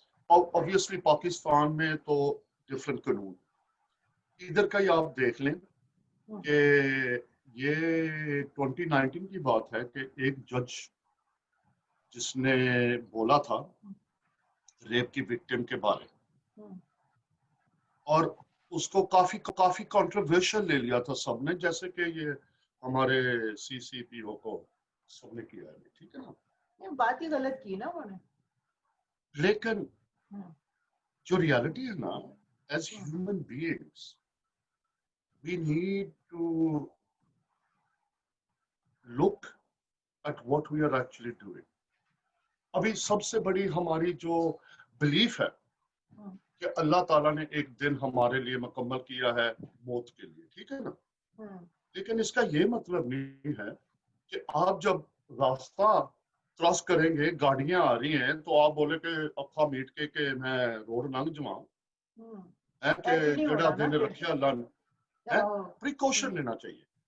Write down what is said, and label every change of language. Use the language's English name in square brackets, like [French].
[Urdu] obviously Pakistan میں تو different قانون, ادھر کا ہی آپ دیکھ لیں کہ یہ 2019 کی بات ہے کہ ایک جج جس نے بولا تھا ریپ کی وکٹم کے بارے, اور اس کو کافی کنٹروورشل لے لیا تھا سب نے, جیسے کہ یہ ہمارے سی سی پی او کو سب نے کیا ہے, ٹھیک ہے نا, بات ہی غلط کی نا انہوں نے. لیکن جو ریالٹی ہے نا, [English] As human beings we need to look at what we are actually doing. [Urdu] ابھی سب سے بڑی ہماری جو بلیف ہے کہ اللہ تعالیٰ نے ایک دن ہمارے لیے مکمل کیا ہے موت کے لیے, ٹھیک ہے نا, لیکن اس کا یہ مطلب نہیں ہے کہ آپ جب راستہ کراس کریں گے, گاڑیاں آ رہی ہیں, تو آپ بولے کہ [Punjabi] اکھا میٹ کے میں روڈ لنگ جاؤں, کہ جڑا دن رکھیا اللہ, [Urdu] پریکاشن لینا چاہیے.